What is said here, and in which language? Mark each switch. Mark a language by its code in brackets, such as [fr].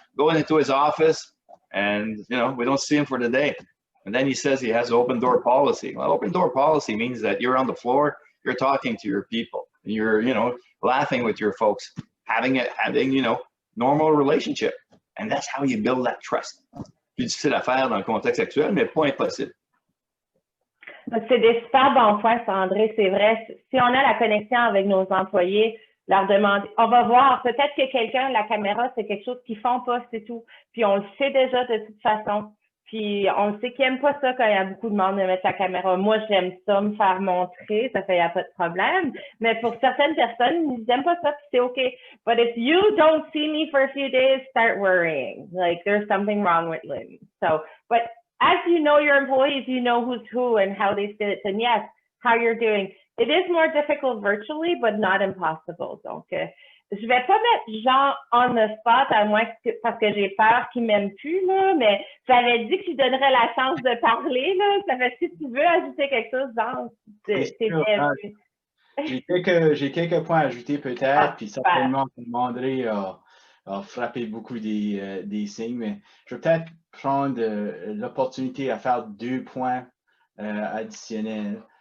[en] Going into his office, and you know, we don't see him for the day. And then he says he has open door policy. Well, open door policy means that you're on the floor, you're talking to your people, and you're, you know, laughing with your folks, having you know, normal relationship. And that's how you build that trust. [fr] Plus difficile à faire dans le contexte actuel, mais pas impossible. C'est des super bons points, André, c'est vrai. Si on a la connexion avec nos employés, leur demander, on va voir, peut-être que quelqu'un, la caméra, c'est quelque chose qu'ils font pas, c'est tout. Puis on le sait déjà de toute façon. Puis on le sait qu'ils n'aiment pas ça quand il y a beaucoup de monde de mettre la caméra. Moi, j'aime ça, me faire montrer, ça fait, il n'y a pas de problème. Mais pour certaines personnes, ils n'aiment pas ça, puis c'est OK. [en] But if you don't see me for a few days, start worrying. Like, there's something wrong with Lynn. So, but as you know your employees, you know who's who and how they fit. And yes, how you're doing. It is more difficult virtually, but not impossible. [fr] Donc, je vais pas mettre Jean [en] on the spot, [fr] à moins que, parce que j'ai peur qu'il m'aime plus, là, mais j'avais dit que tu donnerais la chance de parler, là. Ça fait si tu veux ajouter quelque chose, Jean, c'est bienvenu. J'ai quelques points à ajouter peut-être, puis certainement André a frappé beaucoup des signes, mais je vais peut-être prendre l'opportunité à faire 2 points additionnels.